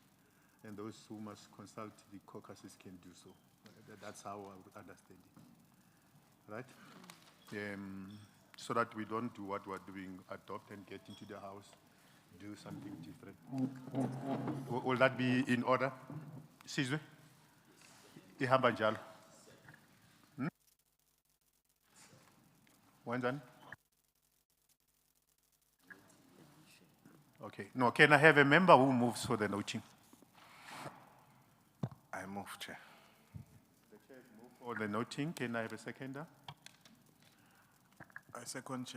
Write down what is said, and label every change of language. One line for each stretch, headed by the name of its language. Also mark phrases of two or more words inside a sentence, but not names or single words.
English: And those who must consult the caucuses can do so. That's how I would understand it. Right? So that we don't do what we're doing, adopt and get into the house, do something different. Will that be in order? Sizwe?
North Ndebele: Ihamba njalo. Wenzani?
English: Okay. No, can I have a member who moves for the noting? I move, Chair. The chair move for the noting. Can I have a seconder? I second, Chair.